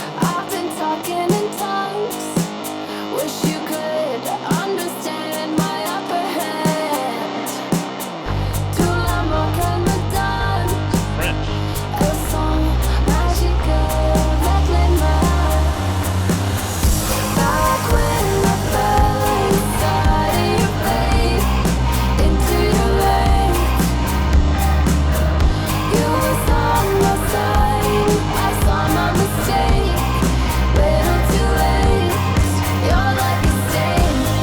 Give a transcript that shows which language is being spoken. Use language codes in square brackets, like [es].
[en] I've been talking in tongues. Wish you could understand my upper hand. [fr] Tout l'amour qu'elle me donne. [en] French. [fr] Elles sont magiques avec les mains. [en] Back when I fell inside of your faith, into your legs. You was on my side, I saw my mistake. Little too late, you're like a stain.